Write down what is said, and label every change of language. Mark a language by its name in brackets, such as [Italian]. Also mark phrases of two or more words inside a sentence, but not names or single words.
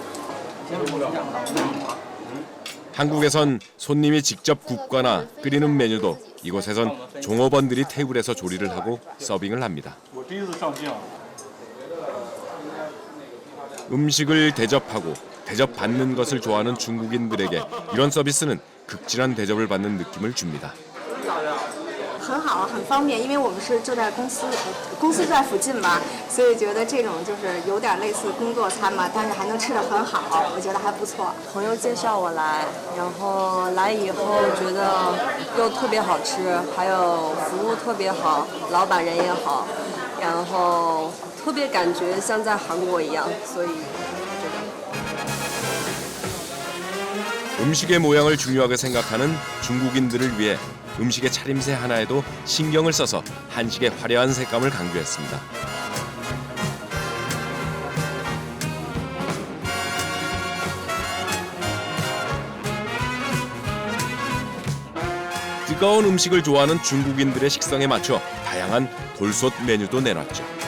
[Korean] 한국에선 손님이 직접 굽거나 끓이는 메뉴도 이곳에선 종업원들이 테이블에서 조리를 하고 서빙을 합니다. 음식을 대접하고 대접받는 것을 좋아하는 중국인들에게 이런 서비스는 극진한 대접을 받는 느낌을 줍니다. [Chinese] 很好，很方便，因为我们是就在公司就在附近嘛，所以觉得这种就是有点类似工作餐嘛，但是还能吃得很好，我觉得还不错。朋友介绍我来，然后来以后觉得肉特别好吃，还有服务特别好，老板人也好，然后特别感觉像在韩国一样，所以。 [Korean] 음식의 모양을 중요하게 생각하는 중국인들을 위해 음식의 차림새 하나에도 신경을 써서 한식의 화려한 색감을 강조했습니다. 뜨거운 음식을 좋아하는 중국인들의 식성에 맞춰 다양한 돌솥 메뉴도 내놨죠.